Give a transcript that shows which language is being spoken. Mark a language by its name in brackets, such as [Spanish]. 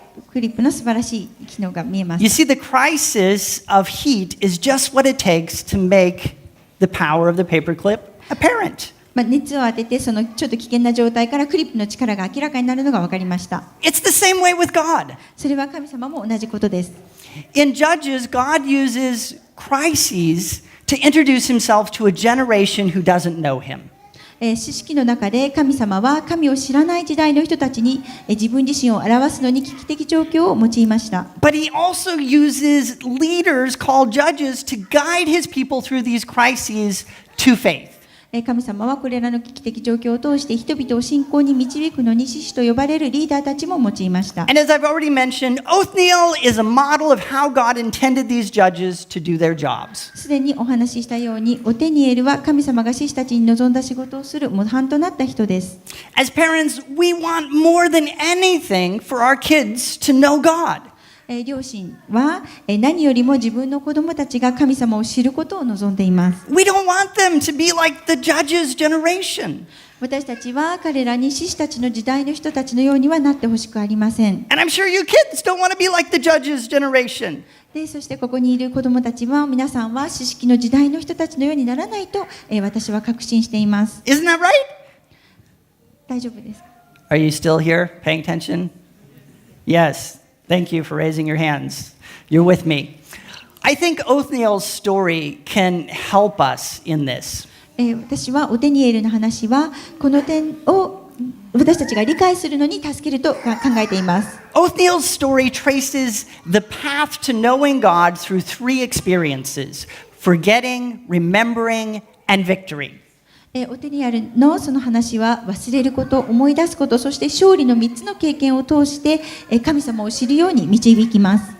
[Japanese] クリップの素晴らしい機能が見えます。 [English] You see, the crisis of heat is just what it takes to make the power of the paperclip apparent. [Japanese] 熱を当ててそのちょっと危険な状態からクリップの力が明らかになるのが分かりました。 [English] It's the same way with God. [Japanese] それは神様も同じことです。 [English] In Judges, God uses crises to introduce himself to a generation who doesn't know him. [Japanese] 詩式の中で神様は神を知らない時代の人たちに自分自身を表すのに危機的状況を用いました。 [English] But he also uses leaders called judges to guide his people through these crises to faith. [Japanese] 神様はこれらの危機的状況を通して人々を信仰に導くのに獅子と呼ばれるリーダーたちも用いました。 [English] And as I've already mentioned, Othniel is a model of how God intended these judges to do their jobs. [Japanese] すでにお話ししたように、オテニエルは神様が獅子たちに望んだ仕事をする模範となった人です。 [English] As parents, we want more than anything for our kids to know God. [Japanese] 両親は何よりも自分の子供たちが神様を知ることを望んでいます。 [English] We don't want them to be like the judges' generation. [Japanese] 私たちは彼らに獅子たちの時代の人たちのようにはなってほしくありません。 [English] And I'm sure you kids don't want to be like the judges' generation. [Japanese] で、そしてここにいる子供たちは皆さんは知識の時代の人たちのようにならないと、私は確信しています。 [English] Isn't that right? [Japanese] 大丈夫ですか？ [English] Are you still here paying attention? Yes. Thank you for raising your hands. You're with me. I think Othniel's story can help us in this. [Japanese] 私はオテニエルの話はこの点を私たちが理解するのに助けると考えています。 [English] Othniel's story traces the path to knowing God through three experiences: forgetting, remembering, and victory. [Japanese] オテニエルのその話は忘れること、思い出すこと、そして勝利の3つの経験を通して神様を知るように導きます。